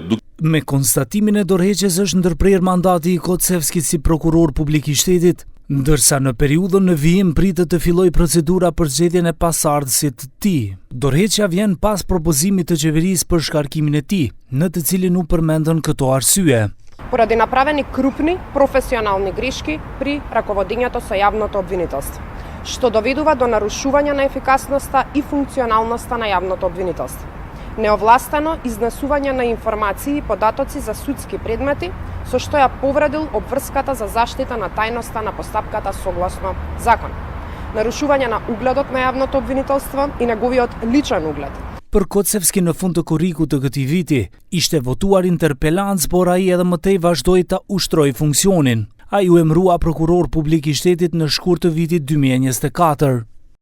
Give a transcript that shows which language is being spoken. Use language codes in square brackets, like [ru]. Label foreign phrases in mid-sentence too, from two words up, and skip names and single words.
[sq] Me konstatimin e dorëheqjes është ndërprer mandati i Kocevskit si prokuror publik i shtetit, ndërsa në periudhën në vijim pritet të fillojë procedura për zgjedhjen e pasardhësit të tij. Dorëheqja vjen pas propozimit të qeverisë për shkarkimin e tij, në të cilin u përmendën këto arsye. [mk] Поради направени крупни професионални грешки при раководењето со јавното обвинителство, што доведува до нарушување на ефикасноста и функционалноста на јавното обвинителство. Неовластено изнесување на информации и податоци за судски предмети, со што ја повредил обврската за заштита на тајноста на постапката согласно закон. Нарушување на угледот на јавното обвинителство и неговиот личен углед. [sq] Për Kocevski në fund të korrikut të këtij viti, ishte votuar interpelancë, por ai edhe më tej vazhdoi ta ushtroi funksionin. Ai u emërua prokuror publik i shtetit në shkurt të vitit 2024.